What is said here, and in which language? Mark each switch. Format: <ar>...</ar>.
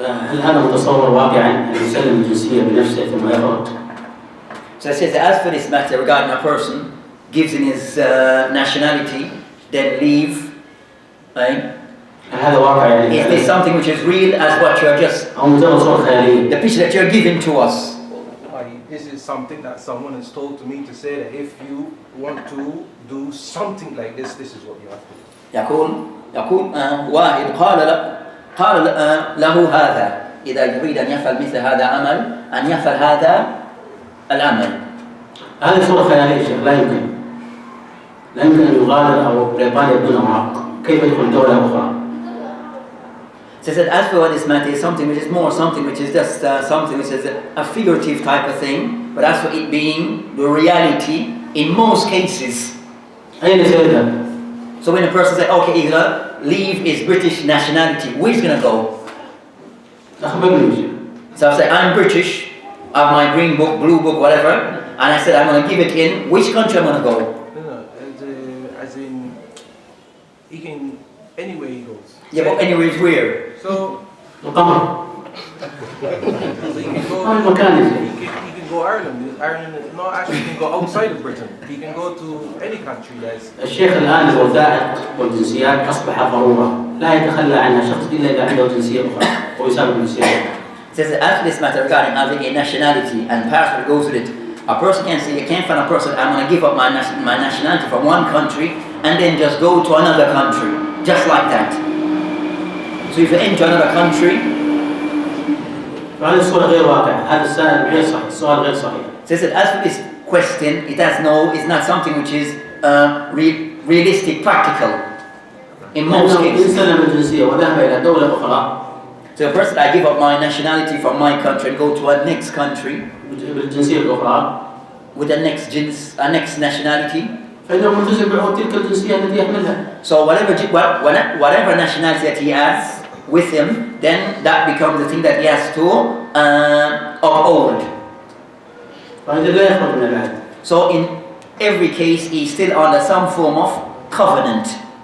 <ar>هل هذا متصور واقعا أن يسلم الجنسية بنفسه ثم يخرج؟</ar> <en>So it says that as for this matter regarding a person gives in his nationality then leave, right?</en> <ar>هذا واقع يعني</ar> <en>Is this something which is real as what you are just</en> <ar>أو مجرد صورة خيالية؟</ar> <en>the picture that you are giving to us? This is something that someone has told to me to say that if you want to do something like this, this is what you have to do.</en> <ar>يقول واحد قال له هذا إذا يريد أن يفعل مثل هذا العمل أن يفعل هذا العمل. هذه صورة خيالية شيخ، لا يمكن أن يغادر أو بريطانيا بدون معاق. كيف يدخل دولة أخرى؟</ar> <en>So he said, as for this matter, is something which is more something which is just something which is a figurative type of thing, but as for it being the reality in most cases.</en> <ar>أين سيذهب؟</ar> <en>So when a person says, okay, he's gonna leave his British nationality, where's he gonna go?</en> <ar>أخبرني.</ar> <en>So I say, I'm British, I have my green book, blue book, whatever, and I said, I'm gonna give it in, which country I'm gonna go? No, as in, he can, anywhere he goes. Yeah, but anywhere is where? So,</en> <ar>القمر.</ar> <en>he can go,</en> <ar>المكان.</ar> <en>he can go Ireland. Ireland, no, actually he can go outside of Britain. He can go to any country that's...</en> <ar>الشيخ الآن الوثائق والجنسيات أصبح ضرورة، لا يتخلى عنها شخص إلا إذا عنده جنسية أخرى ويسافر بالجنسية الأخرى.</ar> <en>Says that after this matter regarding having a nationality and passport goes with it, a person can say, you can't find a person, I'm going to give up my nationality from one country and then just go to another country, just like that. So if you enter another country,</en> <ar>هذه الصورة غير واقعة، هذا السؤال غير صحيح، السؤال غير صحيح.</ar> <en>says that as for this question, it's not something which is realistic, practical in most cases.</en> <ar>إن سلم الجنسية وذهب إلى دولة أخرى.</ar> <en>So a person, I give up my nationality from my country and go to a next country</en> <ar>بالجنسية الأخرى.</ar> <en>with a next nationality.</en> <ar>فإنه ملتزم بعقود تلك الجنسية التي يحملها.</ar> <en>So whatever nationality that he has with him, then that becomes the thing that he has to uphold.</en> <ar>فهذا لا يخرج من العهد.</ar> <en>So in every case, he's still under some form of covenant.</en>